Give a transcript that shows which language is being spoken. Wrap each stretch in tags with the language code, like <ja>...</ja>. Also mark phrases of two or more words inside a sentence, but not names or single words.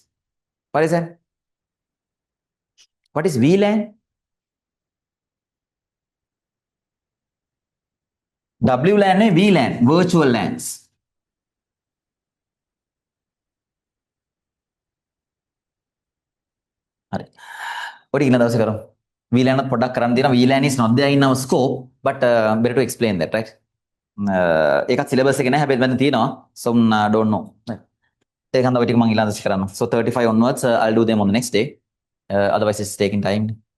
<en>What is that? What is VLAN? WLAN and VLAN, virtual LANs.</en> <si>හරි. ඔය ඊළඟ දවසේ කරමු. VLAN එකත් පොඩ්ඩක් කරන්න දෙනවා.</si> <en>VLAN is not there in our scope, but better to explain that, right?</en> <si>ඒකත් syllabus එකේ නැහැ හැබැයි මම තියෙනවා.</si> <en>So don't know.</en> <si>ඒක හන්ද ඔය ටික මම ඊළඟ දවසේ කරන්න.</si> <en>So 35 onwards I'll do them on the next day. Otherwise it's taking time.</en>